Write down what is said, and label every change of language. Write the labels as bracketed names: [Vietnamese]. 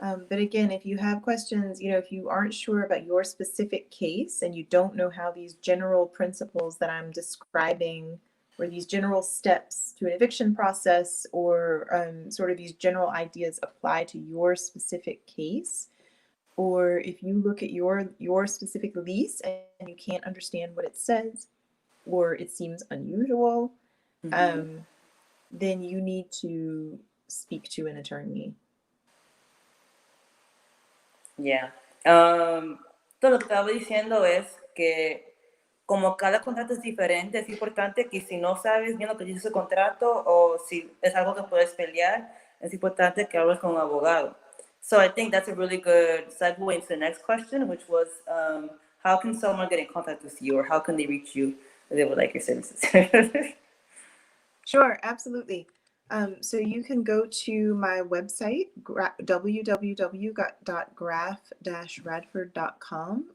[English] But again, if you have questions, if you aren't sure about your specific case and you don't know how these general principles that I'm describing or these general steps to an eviction process or sort of these general ideas apply to your specific case, or if you look at your specific lease and you can't understand what it says or it seems unusual, then you need to speak to an attorney. Yeah. [Spanish] Todo lo que estaba diciendo es que como cada contrato es diferente, es importante que si no sabes bien lo que dice ese contrato o si es algo que puedes pelear, es importante que hables con un abogado. [English] So I think that's a really good segue into the next question, which was how can someone get in contact with you or how can they reach you if they would like your services? Sure, absolutely. So you can go to my website, www.graph-radford.com.